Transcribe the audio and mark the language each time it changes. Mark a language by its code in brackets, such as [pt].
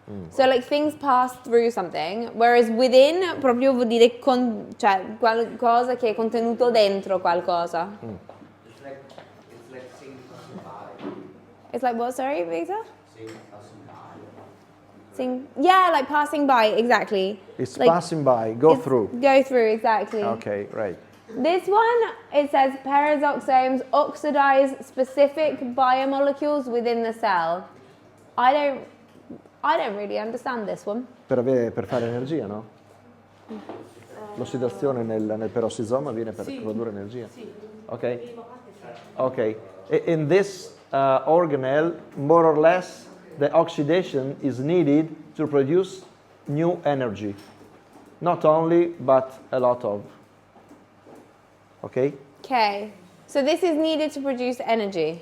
[en] So like things pass through something, whereas within [it] proprio vuol dire cioè qualcosa che è contenuto dentro qualcosa. [en] it's like saying passing by. It's like what, sorry, Victor? Saying passing by. Yeah, like passing by, exactly. It's Like, passing by, go it's through. Go through, exactly. Ok, right. This one, it says peroxosomes oxidize specific biomolecules within the cell. I don't really understand this one. [it] Per fare energia, no? L'ossidazione nel peroxisoma viene per produrre energia. Ok? Ok. [en] In this organelle, more or less, the oxidation is needed to produce new energy. Not only, but a lot of. Okay? Okay. So this is needed to produce energy.